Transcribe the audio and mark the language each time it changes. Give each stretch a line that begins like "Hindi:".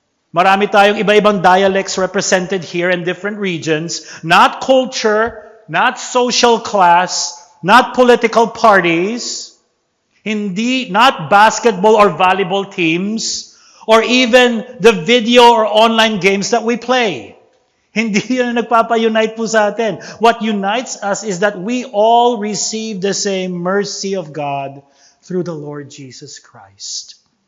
Filipino: Marami tayong iba-ibang
English: dialects represented here in different regions. Not culture, not social class, not political parties, not basketball or volleyball teams, or even the video or online games that we play.
Filipino: Hindi yan ang nagpapa-unite po sa atin.
English: What unites us is that we all receive the same mercy of God through the Lord Jesus Christ.